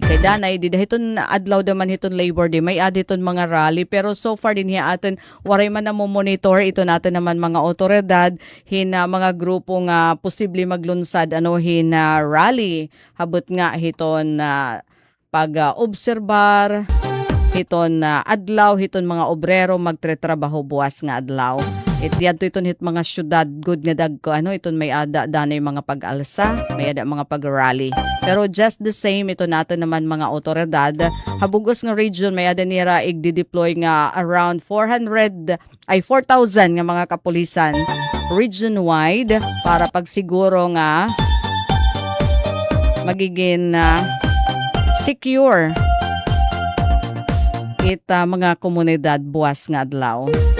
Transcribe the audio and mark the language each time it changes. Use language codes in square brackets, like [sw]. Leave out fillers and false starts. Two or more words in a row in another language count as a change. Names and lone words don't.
[war] Kay danay di hiton adlaw naman hiton Labor Day may aditon mga rally pero [en] so far [war] din hiya aton waray man na mo monitor iton natin naman mga otoridad hina mga grupo nga posible maglunsad ano hina rally habot nga hiton pag-obserbar hiton adlaw hiton mga obrero magtre-trabaho buwas nga adlaw. Yadto iton hit mga syudad good nga dagko ano iton may ada danay mga pag-alsa, may ada mga pag-rally. Pero [en] just the same [war] ito natin naman mga otoridad habugos nga region may ada nira igdi-deploy nga around 4,000 nga mga kapulisan region-wide para pagsiguro nga magiging secure kita mga komunidad buwas nga adlaw.